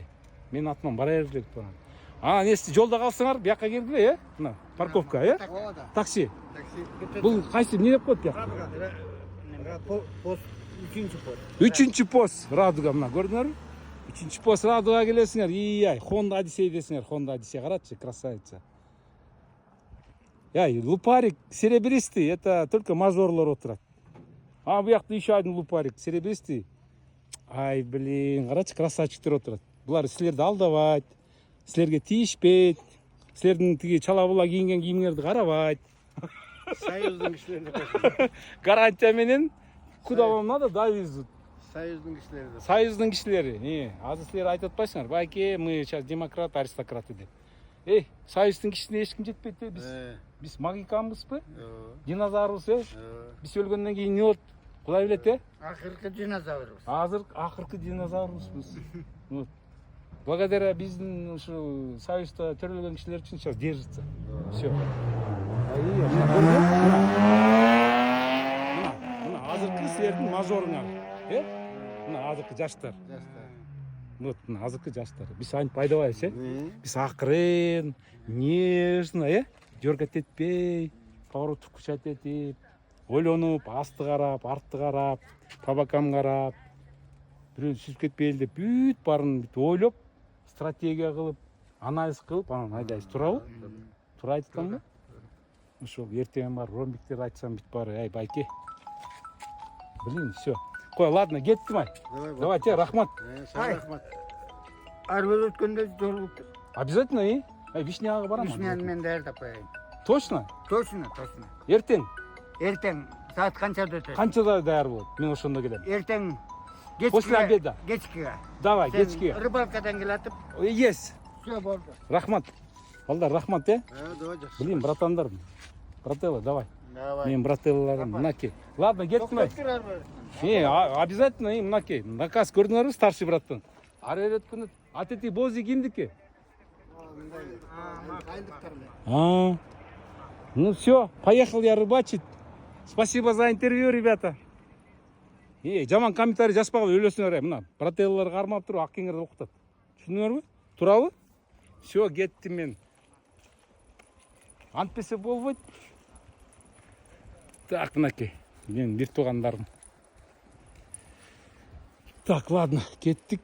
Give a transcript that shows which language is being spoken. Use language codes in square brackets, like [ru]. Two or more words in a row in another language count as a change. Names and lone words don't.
[ky] Мен атыман бара бердик барам. Нести жолда калсаңар, бияка келгиле, мына парковка, такси. Бул кайсы эмне деп коет бияка? Пост 3-чү пост. 3-чү пост Радуга, мына көрдүңөрбү? 3-чү пост Радуга келесиңер. Ай, Honda Odyssey десиңер, Honda Odyssey карачы, красавица. [ru] Лупарик серебристый, это только [ky] мажорлар отурат. [ru] Буякта еще один лупарик серебристый. [ky] Ай, блин, карачы, красавчиктер отурат. Булар силерди алдабайт, силерге тийишпейт, силердин тиги чала-була кийинген кийимиңерди карабайт. Союздун кишилери. [ru] Гарантия менен куда вам надо, довезут. [ky] Союздун кишилери. Союздун кишилери. Азыр силер айтып атпайсыңар, байке, [ru] мы сейчас демократ, аристократы деп. [ky] Союздун кишисине эч ким жетпейт биз. Биз магиканбызбы? Динозаврбыз, Биз өлгөндөн кийин эмне болот? Кудай билет, Акыркы динозаврбыз. Азыр акыркы динозаврбыз. Вот. Благодаря биздин ушу союзда төрөлгөн кишилер үчүн [ru] сейчас держится. Все. [ky] Мына азыркы силердин мажоруңар. Мына азыркы жаштар. Вот, мына азыркы жаштар. Биз антип айдабайбыз, Биз акырын, нежно, жөргөт этпей, поворот кучат этип, ойлонуп, асты карап, артты карап, [ru] по бокам [ky] карап, бирөө сүзүп кетпейли деп бүт баарын бүт ойлоп, стратегия кылып, анализ кылып, анан айдайбыз. Туурабы? Туура айтып атамбы? Ошол эртең бар ромбиктер айтсам бүт баары, байке. [ru] Блин, все. [ky] Кой, ладно, кеттим ай. Давайте, рахмат. Рахмат. Арбел өткөндө жолуктур. Обязательно, Вишняга барам. Вишняны мен даярдап коеюн. [ru] Точно? Точно. [ky] Эртең. Эртең саат канчада өтөт? Канчада даяр болот? Мен ошондо келем. Эртең [ru] После обеда. [ky] Кечкиге. [ru] Давай, [ky] кечке. Рыбалкадан келатып. [ru] Есть. [ky] Все болду. Рахмат. Балдар, рахмат, Давай жакшы. [ru] Блин, братандар. Брателло, давай. Давай. [ky] Мен брателларым, мынакей. Ладно, кеттим ай. Обязательно, мынакей. Наказ көрдүңөрбү, старший браттан. Ары бери өткөндө. [ru] От этой бози кимдики? Ну все, поехал я рыбачить. Спасибо за интервью, ребята. [ky] Жаман комментарий жазбагыла өлөсүңөр, мына брателлар кармап туруп ак кеңерди окутат. Түшүндүңөрбү? Туурабы? Все, кеттим мен. Антпесе болбойт. Так, мынакей. Менин бир туугандарым. [ru] Так, ладно, [ky] кеттик.